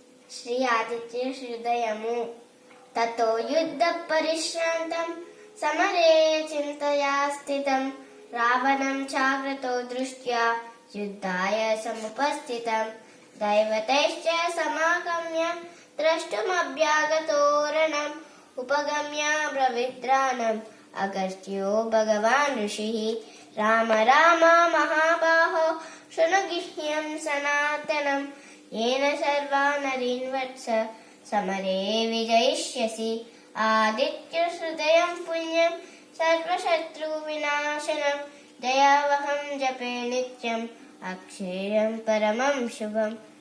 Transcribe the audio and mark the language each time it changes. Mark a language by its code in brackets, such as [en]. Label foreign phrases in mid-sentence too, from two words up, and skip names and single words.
[sa] శ్రీ ఆదిత్య హృదయము. తతో యుద్ధ పరిశ్రాంతం సమరే చింతయా స్థితం రావణం చాగ్రతో దృష్ట్యా యుద్ధాయ సముపస్థితం దైవతైశ్చ సమాగమ్య ద్రష్టుమభ్యాగతోరణం ఉపగమ్య బ్రవిద్రానం అగస్త్యో భగవాన్ ఋషిః రామ రామ మహాబాహో శృణు గుహ్యం సనాతనం येन सर्वा नरीन् वत्स समरे विजयिष्यसि आदित्यहृदयं पुण्यं सर्वशत्रुविनाशनं दयावहं जपे नित्यम् अक्षयं परमं शुभम्